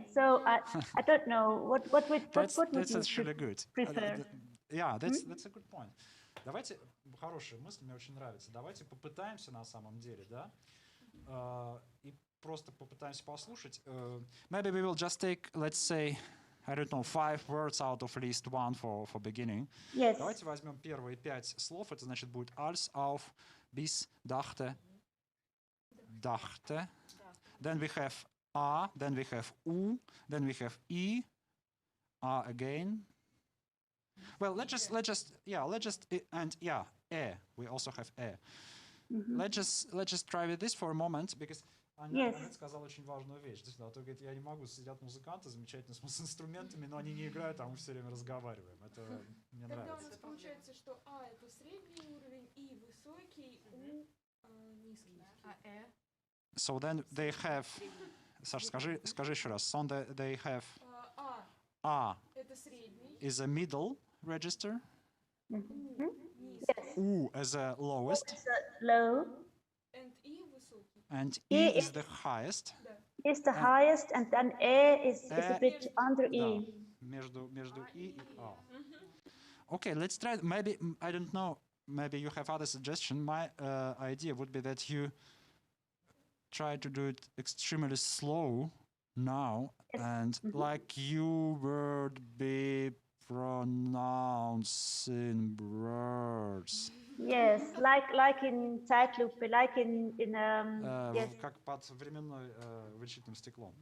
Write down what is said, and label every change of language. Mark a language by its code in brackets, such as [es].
[en] So I don't know what would That's you actually good. prefer? Yeah, that's a good point. [ru] Давайте, хорошая мысль, мне очень нравится. Давайте попытаемся на самом деле, да, и просто попытаемся послушать. [en] Maybe we will just take, let's say, I don't know, 5 words out of least one for beginning. Yes. [ru] Давайте возьмем первые 5 слов. Это значит будет als, auf, bis, dachte, dachte. [en] Then we have a, then we have u, then we have e, a again. Well, let's just and yeah, e. We also have e. Let's just try with this for a moment, because [ru] Аннет сказала очень важную вещь. Действительно, а то говорит, я не могу, сидят музыканты замечательно с инструментами, но они не играют, а мы все время разговариваем. Это мне нравится. Тогда у нас получается, что А это средний уровень, И высокий, У низкий. А [en] So then they have. [ru] Саш, скажи еще раз. [en] So they have. [ru] А это средний. [en] Is a middle register. Yes. U as a lowest. It's low. [ru] And И высокий. [en] And E is the highest. Is the highest, and then E is a bit under E. [ru] Между И и А. [en] Okay, let's try. Maybe, I don't know, maybe you have other suggestion. My idea would be that you try to do it extremely slow now, and like you would be pronouncing words. Yes, like in Zeitlupe, like in yes. [ru] Как под временной вычитанным стеклом.